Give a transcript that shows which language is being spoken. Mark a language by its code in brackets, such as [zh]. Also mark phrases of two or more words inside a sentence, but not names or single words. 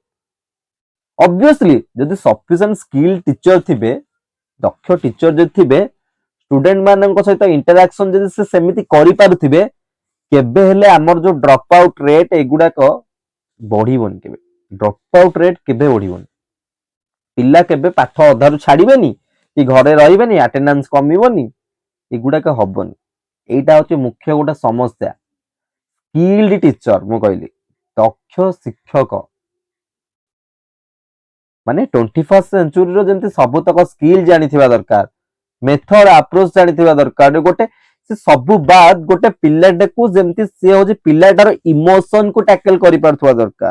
[or] ଅବଭିୟସଲି ଯଦି [en] sufficient skill teacher [or] ଥିବେ, ଦକ୍ଷ ଟିଚର ଯଦି ଥିବେ, ଷ୍ଟୁଡେଣ୍ଟ ମାନଙ୍କ ସହିତ ଇଣ୍ଟରାକ୍ସନ ଯଦି ସେ ସେମିତି କରିପାରୁଥିବେ, କେବେ ହେଲେ ଆମର ଯୋଉ [en] drop out rate [or] ଏଗୁଡାକ ବଢିବନି। କେବେ [en] drop out rate [or] କେବେ ବଢିବନି। ପିଲା କେବେ ପାଠ ଅଧାରୁ ଛାଡିବେନି କି ଘରେ ରହିବେନି, ଆଟେଣ୍ଡାନ୍ସ କମିବନି, ଏଗୁଡାକ ହବନି। [bn] এইটা হচ্ছে মুখ্য [or] ଗୋଟେ ସମସ୍ୟା। [en] skilled teacher [or] ମୁଁ କହିଲି, ଦକ୍ଷ ଶିକ୍ଷକ ମାନେ 21st ସେଞ୍ଚୁରୀର ଯେମିତି ସବୁତକ ସ୍କିଲ୍ ଜାଣିଥିବା ଦରକାର, [en] method approach [or] ଜାଣିଥିବା ଦରକାର। ଗୋଟେ ସେ ସବୁ ବାଦ ଗୋଟେ ପିଲାଟାକୁ ଯେମିତି ସେ ହଉଛି ପିଲାଟାର ଇମୋସନକୁ ଟ୍ୟାକଲ କରିପାରୁଥିବା ଦରକାର।